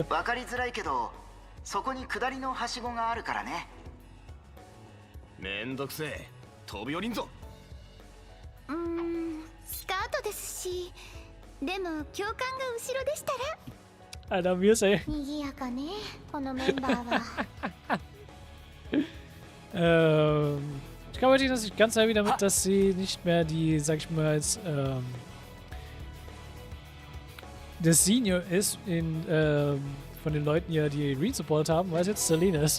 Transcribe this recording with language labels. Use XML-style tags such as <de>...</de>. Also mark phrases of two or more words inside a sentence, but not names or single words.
<ja>わかりづらいけど、そこに下りのはしごがあるからね。めんどくせえ。飛び降りんぞ。スカートですし、でも教官が後ろでしたら。</ja> <de>Alter, wir sehen.</de> <ja>賑やかね、このメンバーは。</ja> <de>Ich glaube, Altina ist nicht ganz happy damit, dass sie nicht mehr die, sag ich mal, als der Senior ist von den Leuten hier, die Reen supportet haben, weil es jetzt Celine ist.</de>